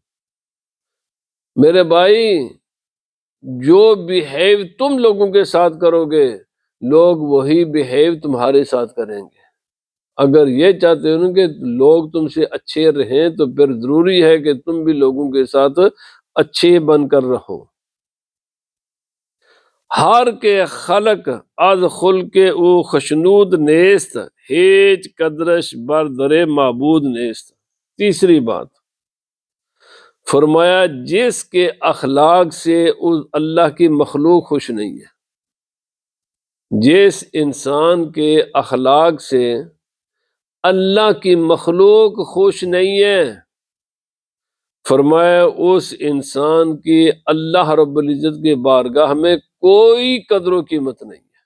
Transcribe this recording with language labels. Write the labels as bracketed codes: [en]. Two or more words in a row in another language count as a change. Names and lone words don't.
[ur] میرے بھائی جو بیہیو تم لوگوں کے ساتھ کرو گے، لوگ وہی بیہیو تمہارے ساتھ کریں گے۔ اگر یہ چاہتے ہو کہ لوگ تم سے اچھے رہیں تو پھر ضروری ہے کہ تم بھی لوگوں کے ساتھ اچھے بن کر رہو۔ [fa] ہر کے خلق از خلق او خشنود نیست، ہیچ قدرش بر در معبود نیست۔ [ur] تیسری بات فرمایا جس کے اخلاق سے اللہ کی مخلوق خوش نہیں ہے، جس انسان کے اخلاق سے اللہ کی مخلوق خوش نہیں ہے، فرمایا اس انسان کی اللہ رب العزت کی بارگاہ میں کوئی قدر و قیمت نہیں ہے۔